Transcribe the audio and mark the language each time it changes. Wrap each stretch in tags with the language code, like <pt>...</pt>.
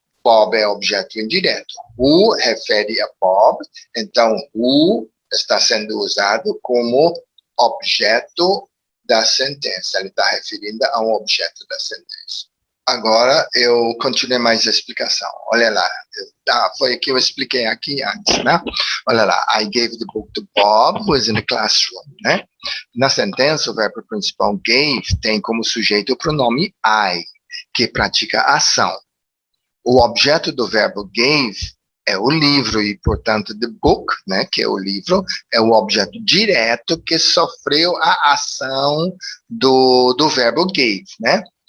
<pt>Bob é objeto indireto. Who refere a Bob, então who está sendo usado como objeto da sentença. Ele está referindo a um objeto da sentença. Agora eu continuei mais a explicação. Olha lá, foi o que eu expliquei aqui antes, né? Olha lá,</pt> <en>I gave the book to Bob, who is in the classroom,</en> <pt>né? Na sentença, o verbo principal gave tem como sujeito o pronome I, que pratica a ação. O objeto do verbo gave é o livro e, portanto, the book, né, que é o livro, é o objeto direto que sofreu a ação do verbo gave, né?</pt>